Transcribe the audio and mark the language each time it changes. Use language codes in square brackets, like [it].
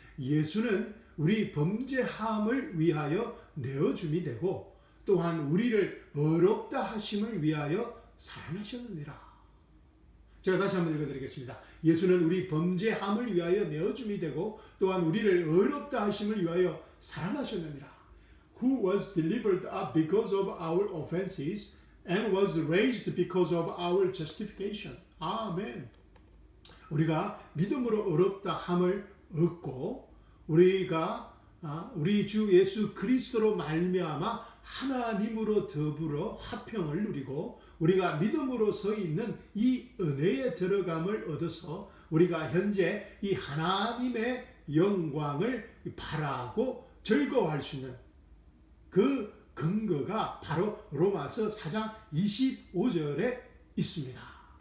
[ko] 예수는 우리 범죄함을 위하여 내어줌이 되고 또한 우리를 의롭다 하심을 위하여 살아나셨느니라. 제가 다시 한번 읽어드리겠습니다. 예수는 우리 범죄함을 위하여 내어줌이 되고 또한 우리를 의롭다 하심을 위하여 살아나셨느니라. [en] Who was delivered up because of our offenses and was raised because of our justification. [ko] 아멘. 우리가 믿음으로 의롭다 함을 얻고 우리가 우리 주 예수 그리스도로 말미암아 하나님으로 더불어 화평을 누리고 우리가 믿음으로 서 있는 이 은혜에 들어감을 얻어서 우리가 현재 이 하나님의 영광을 바라고 즐거워할 수 있는 그 근거가 바로 로마서 4장 25절에 있습니다.